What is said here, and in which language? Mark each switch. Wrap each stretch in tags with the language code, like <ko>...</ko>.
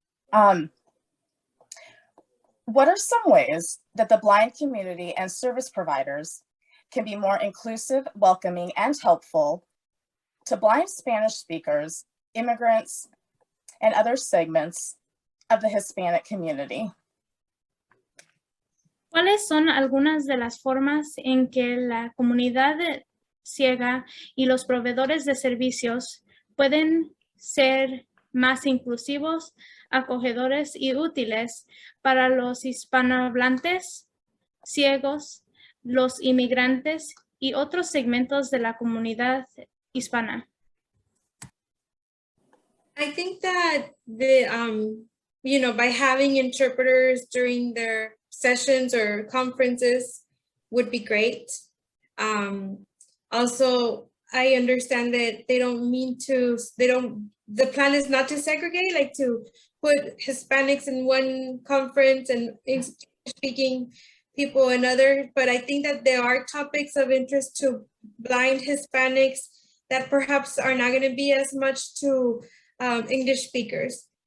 <en>What are some ways that the blind community and service providers can be more inclusive, welcoming, and helpful to blind Spanish speakers, immigrants, and other segments of the Hispanic community?</en> <es>¿Cuáles son algunas de las formas en que la comunidad ciega y los proveedores de servicios pueden ser más inclusivos, acogedores y útiles para los hispanohablantes, ciegos, los inmigrantes y otros segmentos de la comunidad hispana?</es> <en>I think that by having interpreters during their sessions or conferences would be great. Also, I understand that the plan is not to segregate, like to put Hispanics in one conference and English-speaking people in other, but I think that there are topics of interest to blind Hispanics that perhaps are not going to be as much to English speakers.</en>